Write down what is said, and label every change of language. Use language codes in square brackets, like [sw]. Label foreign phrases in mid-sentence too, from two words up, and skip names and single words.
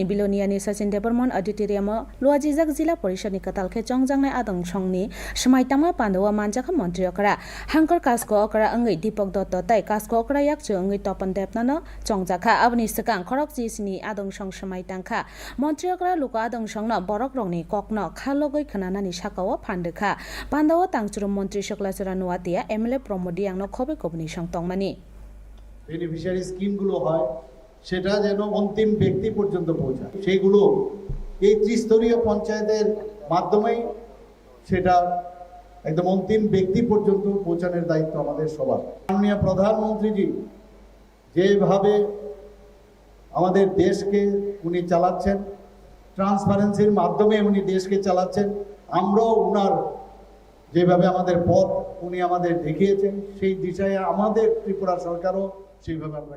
[trp] बिलोनियानि सचिन देबरमन अडिटोरियाम लुआजिजाक जिला परिषद नि कतालखे चंगजांनाय आदं संनि समायतामा पान्दवा मानजाखा मन्त्री करा हांकर कास्को अकरा अंगै दीपक दत्त तै कास्को अकरा याकचो अंगै तपन देबनानो चंगजाखा अबनि सकां खरक जिसनि आदं सं समायतांखा मन्त्री करा लुका आदं संना बरक रंनि ककनो खालगै खनानानि साकाव फान्दोखा पान्दवा तांचुरु मन्त्री शकलाचरा नुवातिया एमएलए प्रमोदी आंनो खबे कबनि संतंगमानि [en] beneficiary schemes [bn] হয় সেটা যেন অন্তিম ব্যক্তি পর্যন্ত পৌঁছায় সেইগুলো এই ত্রিস্তরীয় পঞ্চায়েতের মাধ্যমেই সেটা একদম অন্তিম ব্যক্তি পর্যন্ত পৌঁছানোর দায়িত্ব আমাদের সবার। মাননীয় প্রধানমন্ত্রীজি যেভাবে আমাদের দেশকে উনি চালাচ্ছেন, ট্রান্সপারেন্সির মাধ্যমে উনি দেশকে চালাচ্ছেন, আমরাও উনার যেভাবে আমাদের পথ উনি আমাদের দেখিয়েছেন সেই দিশায় আমাদের ত্রিপুরা সরকারও সেইভাবে আমরা